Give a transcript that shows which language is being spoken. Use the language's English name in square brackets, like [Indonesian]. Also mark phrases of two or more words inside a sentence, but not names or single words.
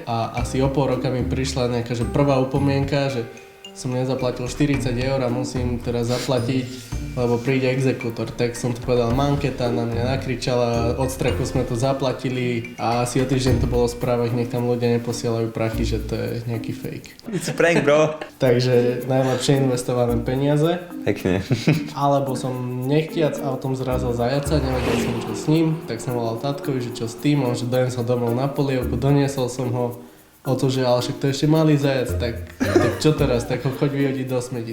[Slovak] A asi o pol roka mi prišla nejaká že prvá upomienka, že som nezaplatil 40 eur a musím teraz zaplatiť, lebo príde exekútor. Tak som to povedal mamke, tá na mňa nakričala, od strachu sme to zaplatili a asi o týždeň to bolo v správach, nech tam ľudia neposielajú prachy, že to je nejaký fake. [English] It's a prank, bro. [Slovak] Takže najlepšie investované peniaze. Pekne. Alebo som nechtiac autom zrazil zajaca, nevedel som čo s ním, tak som volal tatkovi, že čo s tým, on že dojem sa domov na polievku, doniesol som ho. O to, že ale však to ešte malý zajac, tak čo teraz, tak ho choď vyhodiť do smeti.